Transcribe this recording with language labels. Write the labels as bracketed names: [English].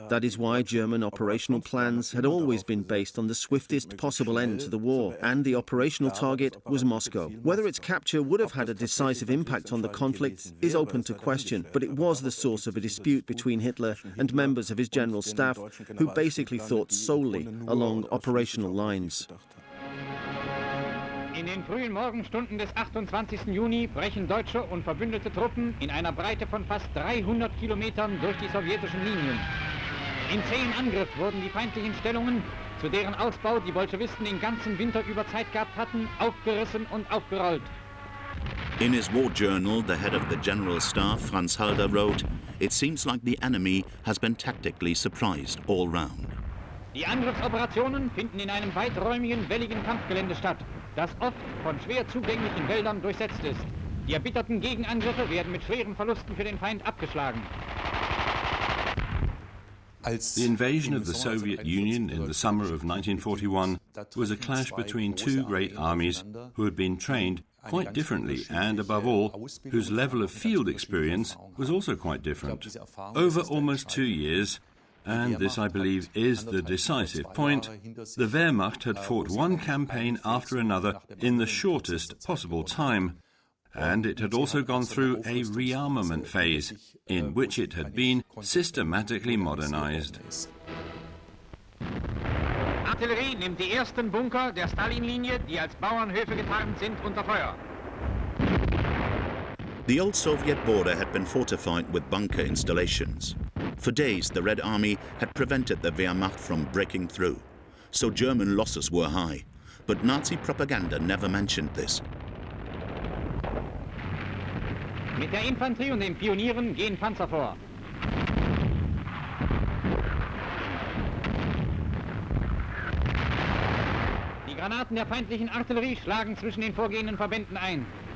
[English] That is why German operational plans had always been based on the swiftest possible end to the war, and the operational target was Moscow. Whether its capture would have had a decisive impact on the conflict is open to question, but it was the source of a dispute between Hitler and members of his general staff who basically thought solely along operational lines. [German] In den frühen Morgenstunden des 28. Juni brechen deutsche und verbündete Truppen in einer Breite von fast 300 Kilometern durch die sowjetischen Linien. In zähen Angriff wurden die feindlichen Stellungen, zu deren Ausbau die Bolschewisten den ganzen Winter über Zeit gehabt hatten, aufgerissen und aufgerollt. [English] In his war journal, the head of the General Staff, Franz Halder, wrote, "It seems like the enemy has been tactically surprised all round." [German] Die Angriffsoperationen finden in einem weiträumigen, welligen Kampfgelände statt, das oft von schwer zugänglichen Wäldern durchsetzt ist. Die erbitterten Gegenangriffe werden mit schweren Verlusten für den Feind abgeschlagen. [English] The invasion of the Soviet Union in the summer of 1941 was a clash between two great armies who had been trained quite differently and, above all, whose level of field experience was also quite different. Over almost 2 years, and this, I believe, is the decisive point, the Wehrmacht had fought one campaign after another in the shortest possible time, and it had also gone through a rearmament phase, in which it had been systematically modernized. [German] Artillerie nimmt die ersten Bunker der Stalinlinie, die als Bauernhöfe getarnt sind, unter Feuer. [English] The old Soviet border had been fortified with bunker installations. For days, the Red Army had prevented the Wehrmacht from breaking through, so German losses were high. But Nazi propaganda never mentioned this. [German] Mit der Infanterie und den Pionieren gehen Panzer vor. Die Granaten der feindlichen Artillerie schlagen zwischen den vorgehenden Verbänden ein.